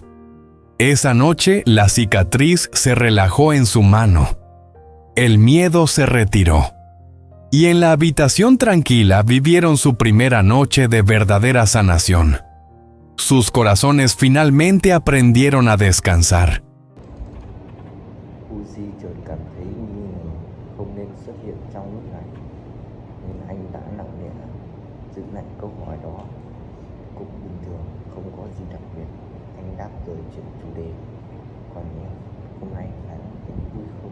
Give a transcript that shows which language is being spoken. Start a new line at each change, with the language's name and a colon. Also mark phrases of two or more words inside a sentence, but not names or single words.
Spanish: Esa noche, la cicatriz se relajó en su mano. El miedo se retiró. Y en la habitación tranquila vivieron su primera noche de verdadera sanación. Sus corazones finalmente aprendieron a descansar.
Vietnamese: Uzi chợt cảm thấy nghi ngờ không nên xuất hiện trong lúc này, nên anh đã nặng nề giữ lại câu hỏi đó. Cũng bình thường, không có gì đặc biệt. Anh đáp rồi chuyển chủ đề. Còn em, hôm nay anh vui không?